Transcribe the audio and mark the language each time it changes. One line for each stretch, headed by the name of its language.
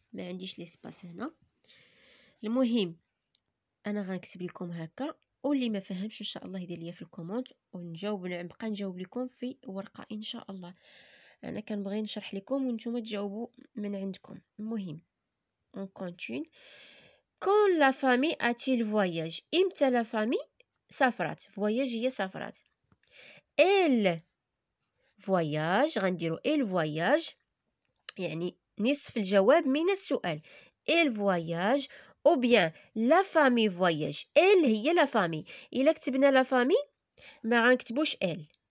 Arabic: ما عنديش l'espace هنا. المهم انا غنكتب لكم هكا واللي ما فهمش ان شاء الله يدير ليا في الكومونت نبقى نجاوب لكم في ورقه ان شاء الله. انا كنبغي نشرح لكم وانتم تجاوبوا من عندكم.
French: المهم on continue. Quand la famille a-t-il voyage.
Arabic: امتى la famille سافرت. voyage هي سافرت. elle voyage غنديرو elle voyage يعني نصف الجواب من السؤال.
French: elle voyage ou bien la famille voyage. elle هي la famille.
Arabic: إلا كتبنا la famille ما غنكتبوش elle.